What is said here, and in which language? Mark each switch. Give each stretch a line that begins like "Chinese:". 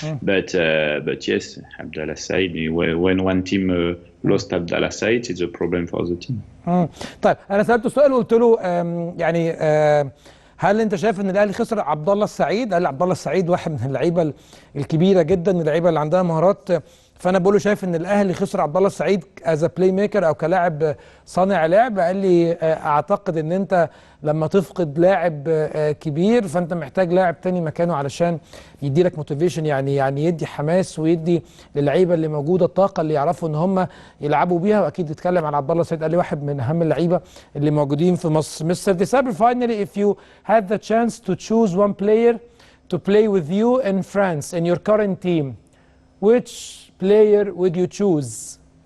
English: But yes, Abdullah Saeed, when one team lost Abdullah Saeed, it's a problem for the team.
Arabic: طيب أنا سألته سؤال وقلت له يعني هل أنت شايف إن الأهلي خسر عبد الله السعيد؟ قال لي عبد الله السعيد واحد من اللعيبة الكبيرة جدا، من اللعيبة اللي عندها مهارات، فانا بقول له شايف ان الاهلي خسر عبد الله السعيد
English: as playmaker
Arabic: او كلاعب صانع لعب. قال لي اعتقد ان انت لما تفقد لاعب كبير فانت محتاج لاعب تاني مكانه علشان يدي لك موتيفيشن، يعني يدي حماس ويدي للعيبه اللي موجوده الطاقه اللي يعرفوا ان هم يلعبوا بيها. واكيد اتكلم عن عبد الله السعيد، قال لي واحد من اهم اللعيبه اللي موجودين في مصر.
English: Mister Desabre, finally if you had the chance to choose one player to play with you in France in your current team, which player would you choose?